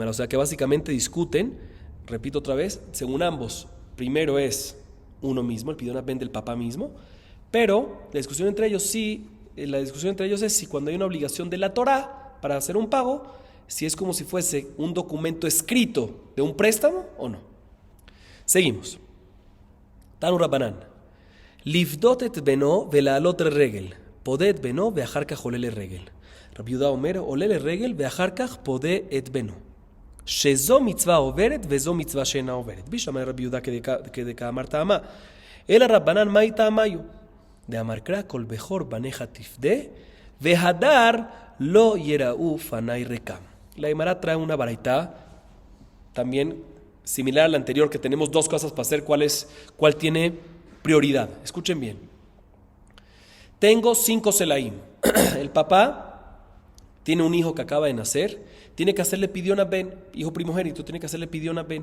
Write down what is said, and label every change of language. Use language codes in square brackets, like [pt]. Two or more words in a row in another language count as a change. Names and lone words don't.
[es] O sea que básicamente discuten, repito otra vez, según ambos, primero es uno mismo, el [he] פדיון בן [es] del papá mismo, pero la discusión entre ellos es si cuando hay una obligación de la Torá para hacer un pago, si es como si fuese un documento escrito de un préstamo o no. Seguimos. [he] תנו רבנן. לפדות את בנו ולעלות לרגל, פודה את בנו ואחר כך עולה לרגל. רבי יהודה אומר, עולה לרגל ואחר כך פודה את בנו. שזו מצווה עוברת וזו מצווה שאינה עוברת. בשמע רבי יהודה כדקאמר טעמה. אלא רבנן מאי טעמיו? דאמר קרא כל בכור בניך תפדה, והדר לא יראו פני ריקם. [es] La Gemara trae una baraita también similar a la anterior, que tenemos dos cosas para hacer, cuál tiene prioridad. Escuchen bien. Tengo 5 selaim. El papá tiene un hijo que acaba de nacer, tiene que hacerle [he] פדיון בן, [es] hijo primogénito, tiene que hacerle [he] פדיון בן.